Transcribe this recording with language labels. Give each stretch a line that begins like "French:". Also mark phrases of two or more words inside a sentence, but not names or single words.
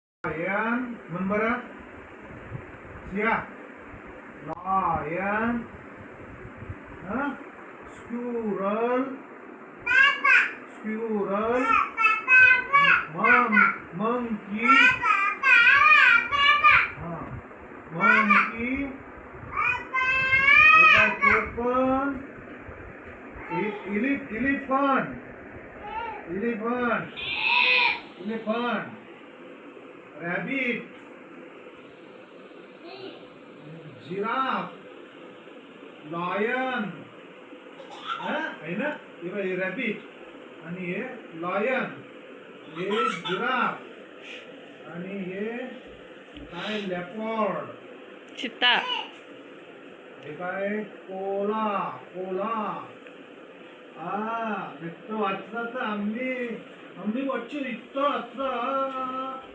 Marathi: Lion म्हण बरं. सिया lion.
English: Squirrel. Squirrel. Monkey. Monkey. Elephant. Elephant. Elephant. Elephant. Rabbit. Giraffe. Lion.
Marathi: आहे ना, हे रॅबिट आणि हे लॉयन, हे जिराफ आणि हे काय लेपर्ड, चित्ता, हे काय कोला. कोला ಮಿತ್ತು ಹಚ್ಚ ಅಮ್ಮಿ ಅಮ್ಮಿ ಒಚ್ಚು ಇತ್ತು ಹಚ್ಚ